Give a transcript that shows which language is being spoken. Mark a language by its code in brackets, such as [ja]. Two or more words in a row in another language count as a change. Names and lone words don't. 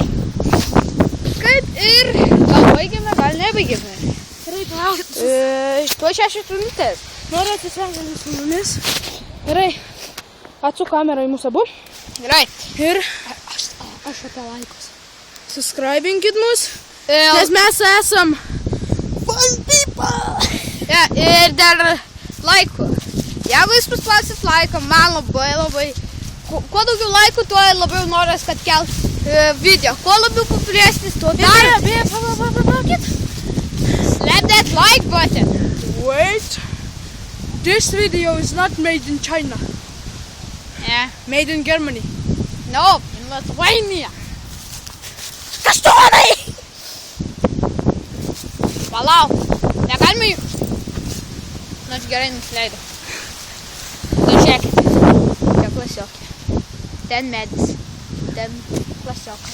[lt] Kaip ir gal baigėme, gal nebaigėme. Gerai, palauk. Tuo 6 minutės. Noriu atsisveikinti su mumis. Gerai, atsuk kamerą į mūsų abu. Gerai. Ir aš apie laikus. Subscribinkit mus, nes mes esam [en] fun people. [lt] Ja, ir dar laikų. Jeigu jūs paspausit laiką, man labai. Kuo daugiau laikų, tuo labiau noras, kad kelt video. Kuo labiau populiaresnis, tuo dar. Palaukit. [en] Slap that like button. Wait. This video is not made in China. Yeah. Made in Germany. No, in Lithuania. [lt] Kaštonai! Palauk. Negalima jų. Nu, aš gerai nusileidau. Nu, žiūrėkit. Čia klasiokė. Ten medis. Ten klasiokas.